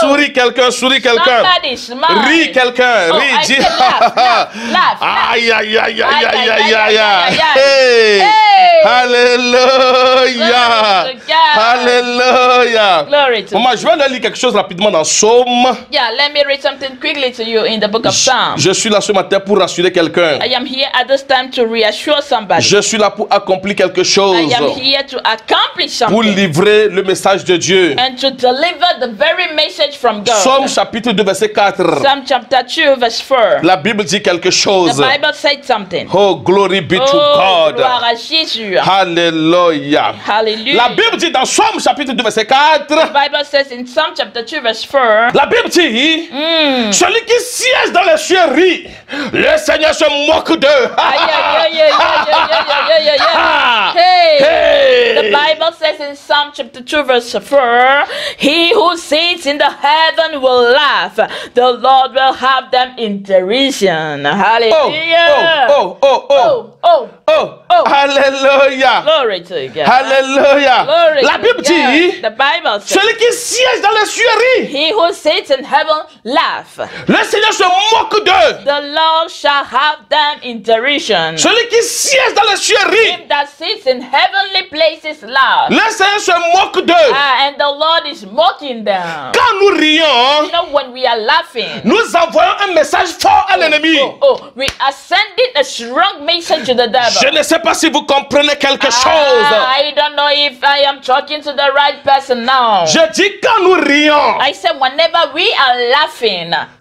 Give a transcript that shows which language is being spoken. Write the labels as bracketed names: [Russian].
[French] Souris quelqu'un, souris quelqu'un. [English] Somebody smile. [French] Ris quelqu'un, Oh, ris, [English] I [French] dis. [English] said laugh. Aïe, aïe, aïe, aïe, aïe, aïe, aïe, aïe, aïe. aïe. Hey! Hey! [French] Alléluia. [English] Glory to God. [French] Alléluia. [English] Glory to [French] Maman, je vais aller lire quelque chose rapidement dans Psaume. [English] Yeah, let me read something quickly to you in the book of Psalms. [French] Je suis là ce matin pour rassurer quelqu'un. [English] I am here at this time to reassure somebody. [French] Je suis là pour accomplir quelque chose. [English] I am here to accomplish [French] Pour [English] something [French] livrer le message de Dieu. [English] and to deliver the very message from God. [French] Psaume chapitre 2 verset 4. [English] Psalm chapter 2 verse 4. [French] La Bible dit quelque [English] The [French] chose. [English] Bible said something. Oh, glory be to Oh, God. [French] gloire à Jésus. Alléluia. [English] Hallelujah. [French] La Bible dit dans Psaume chapitre 2 verset 4. [English] The Bible says in Psalm chapter 2 verse 4. [French] La Bible dit, celui qui siège dans les cieux rit, le Seigneur se moque d'eux. [English] Yeah. Hey. The Bible says in Psalm chapter 2 verse 4, he who sits in the heaven will laugh. The Lord will have them in derision. Hallelujah. Oh. Oh. Oh. Oh. [French] Alléluia. [English] Glory to God. [French] Alléluia. [English] Glory [French] La [English] to [French] Bible [English] God. [French] dit, [English] The Bible says, [French] celui qui siège dans les cieux rit. [English] he who sits in heaven laugh. [French] Le Seigneur se moque d'eux. [English] The Lord shall have them in derision. [French] Celui qui siège dans les cieux rit. [English] Him that sits in heavenly places laugh. [French] Le Seigneur se moque d'eux. [English] And the Lord is mocking them. [French] Quand nous rions, [English] You know, when we are laughing, [French] nous envoyons un message fort à l'ennemi. [English] we are sending a strong message to the devil. [French] Je ne sais pas si vous comprenez quelque chose. [English] I don't know if I am talking to the right person now. [French] Je dis quand nous rions. [English] I said whenever we are laughing.